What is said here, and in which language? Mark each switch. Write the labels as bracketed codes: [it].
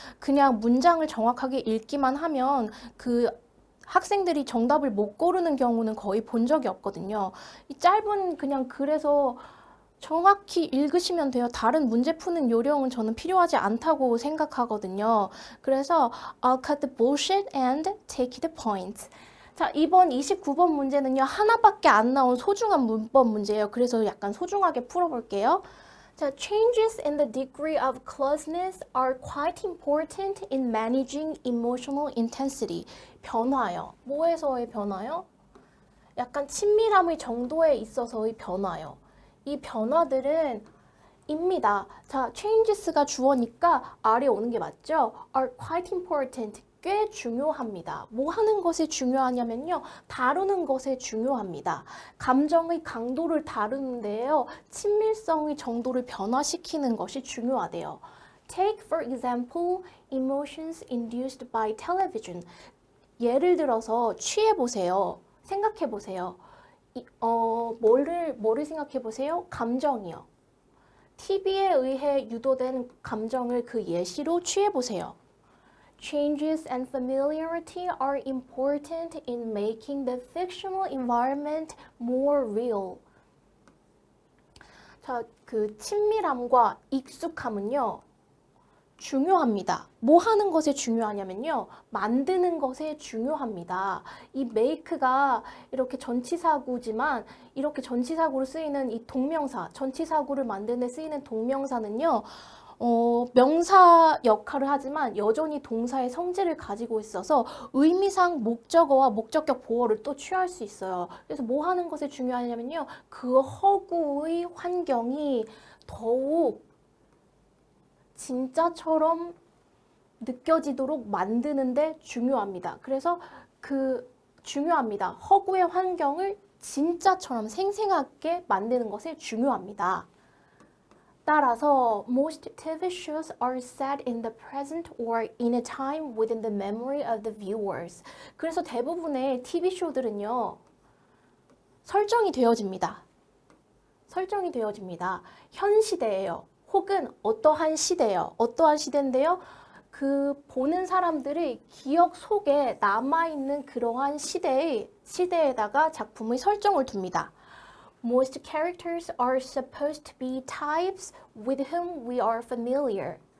[ko] 그냥 문장을 정확하게 읽기만 하면 그 학생들이 정답을 못 고르는 경우는 거의 본 적이 없거든요. 이 짧은 그냥 글에서 정확히 읽으시면 돼요. 다른 문제 푸는 요령은 저는 필요하지 않다고 생각하거든요. [en] 그래서 I'll cut the bullshit and take the points. [ko] 자, 이번 29번 문제는요. 하나밖에 안 나온 소중한 문법 문제예요. 그래서 약간 소중하게 풀어볼게요. [en] 자, changes in the degree of closeness are quite important in managing emotional intensity. [ko] 변화요. 뭐에서의 변화요? 약간 친밀함의 정도에 있어서의 변화요. 이 변화들은 입니다. 자, changes가 주어니까 R이 오는 게 맞죠? [en] are quite important. [ko] 꽤 중요합니다. 뭐 하는 것에 중요하냐면요. 다루는 것에 중요합니다. 감정의 강도를 다루는데요. 친밀성의 정도를 변화시키는 것이 중요하대요. [en] Take for example, emotions induced by television. [ko] 예를 들어서 취해보세요. 생각해보세요. 뭐를 생각해보세요? 감정이요. TV에 의해 유도된 감정을 그 예시로 취해보세요. [en] Changes and familiarity are important in making the fictional environment more real. [ko] 자, 그 친밀함과 익숙함은요, 중요합니다. 뭐 하는 것에 중요하냐면요. 만드는 것에 중요합니다. 이 make가 이렇게 전치사구지만 이렇게 전치사구로 쓰이는 이 동명사, 전치사구를 만드는 데 쓰이는 동명사는요. 명사 역할을 하지만 여전히 동사의 성질을 가지고 있어서 의미상 목적어와 목적격 보어를 또 취할 수 있어요. 그래서 뭐 하는 것에 중요하냐면요. 그 허구의 환경이 더욱 진짜처럼 느껴지도록 만드는데 중요합니다. 그래서 중요합니다. 허구의 환경을 진짜처럼 생생하게 만드는 것에 중요합니다. [en] 따라서 most TV shows are set in the present or in a time within the memory of the viewers. [ko] 그래서 대부분의 TV 쇼들은요. 설정이 되어집니다. 설정이 되어집니다. 현 시대예요. 혹은 어떠한 시대예요. 어떠한 시대인데요. 그 보는 사람들의 기억 속에 남아있는 그러한 시대에다가 작품의 설정을 둡니다. [en] Most characters are supposed to be types with whom we are familiar.